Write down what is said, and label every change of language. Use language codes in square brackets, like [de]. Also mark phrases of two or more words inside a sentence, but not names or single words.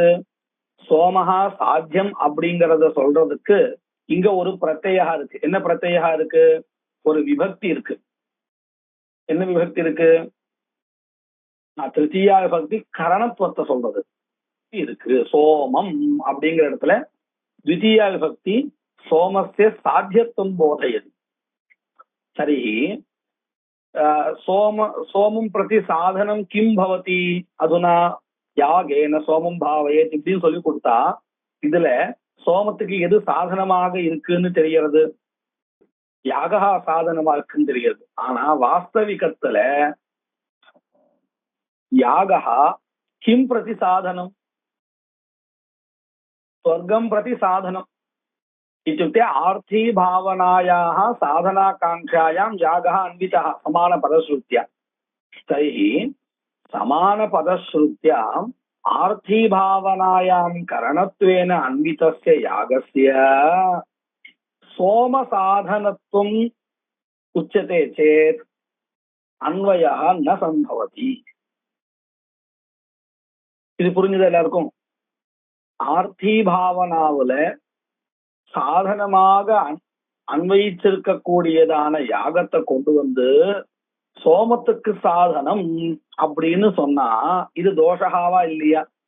[ta] சோமஹா சாத்தியம் அப்படிங்கறத சொல்றதுக்கு இங்க ஒரு பிரத்யா இருக்கு. என்ன பிரத்யா இருக்கு? ஒரு விபக்தி இருக்கு. என்ன விபக்தி இருக்கு? திருத்தீயா விபக்தி கரணத்துவத்தை சொல்றது இருக்கு. சோமம் அப்படிங்கிற இடத்துல [sa] द्वितीया विभक्ति सोमस्य साध्यत्वं बोधयति। तर्हि सोमं प्रति साधनं किं भवति? अधुना यागेन सोमं भावयेत् [ta] இப்படின்னு சொல்லி கொடுத்தா இதுல சோமத்துக்கு எது சாதனமாக இருக்குன்னு தெரிகிறது? யாகா சாதனமா இருக்குன்னு தெரிகிறது. ஆனா வாஸ்தவிகத்துல யாகா [sa] किं प्रति साधनम्? स्वर्गं प्रति साधनम् इत्युक्ते आर्थी भावनायाः साधनाकांक्षायां यागः अन्वितः समानपदश्रुत्या। तर्हि समानपदश्रुत्याम् आर्थी भावनायां करणत्वेन अन्वितस्य यागस्य सोमसाधनत्वम् उच्यते चेत् अन्वयः न सम्भवति। [ta] இது புரிஞ்சது எல்லாருக்கும்? ஆர்த்தி பாவனாவுல சாதனமாக அன்வயிச்சிருக்கக்கூடியதான யாகத்தை கொண்டு வந்து சோமத்துக்கு சாதனம் அப்படின்னு சொன்னா இது தோஷகாவா இல்லையா?